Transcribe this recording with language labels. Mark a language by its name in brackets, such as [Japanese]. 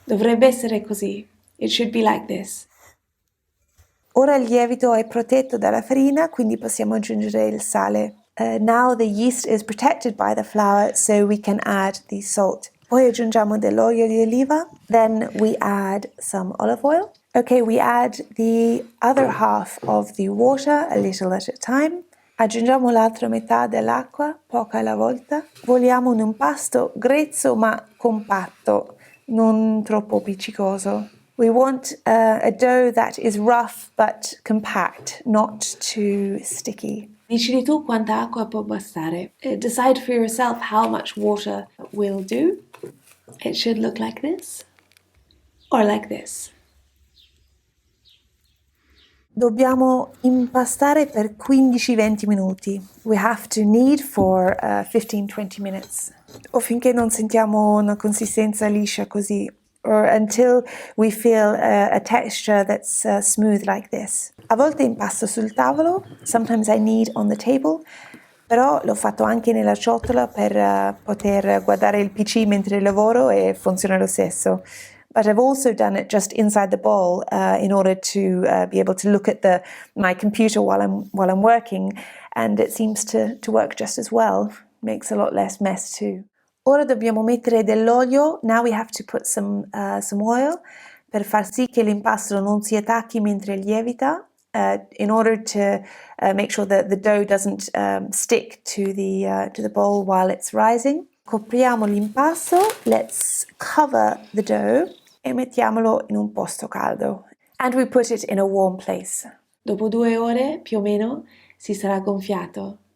[Italian] Dovrebbe essere così. [English] It should be like this. [Italian] Ora il lievito è protetto dalla farina, quindi possiamo aggiungere il sale. [English] Now the yeast is protected by the flour, so we can add the salt. [Italian] Poi aggiungiamo dell'olio di oliva. [English] Then we add some olive oil. Okay, we add the other half of the water, a little at a time. [Italian] Aggiungiamo l'altra metà dell'acqua, poca alla volta. Vogliamo un impasto grezzo ma compatto, non troppo appiccicoso. [English] We want a dough that is rough but compact, not too sticky. [Italian] Decidi tu quanta acqua può bastare. [English] Decide for yourself how much water will do. It should look like this or like this. [Italian] Dobbiamo impastare per 15-20 minuti. [English] We have to knead for 15-20 minutes. [Italian] O finché non sentiamo una consistenza liscia così. [English] Or until we feel a texture that's smooth like this. [Italian] A volte impasto sul tavolo, [English] sometimes I knead on the table, [Italian] però l'ho fatto anche nella ciotola per poter guardare il PC mentre lavoro e funziona lo stesso. [English] But I've also done it just inside the bowl in order to be able to look at my computer while I'm working, and it seems to work just as well. Makes a lot less mess too. [Italian] Ora dobbiamo mettere dell'olio. [English] Now we have to put some oil [Italian] per far sì che l'impasto non si attacchi mentre lievita, [English] in order to make sure that the dough doesn't stick to the bowl while it's rising. [Italian] Copriamo l'impasto. [English] Let's cover the dough [Italian] e mettiamolo in un posto caldo. [English] And we put it in a warm place. [Italian] Dopo 2 ore, più o meno, si sarà gonfiato.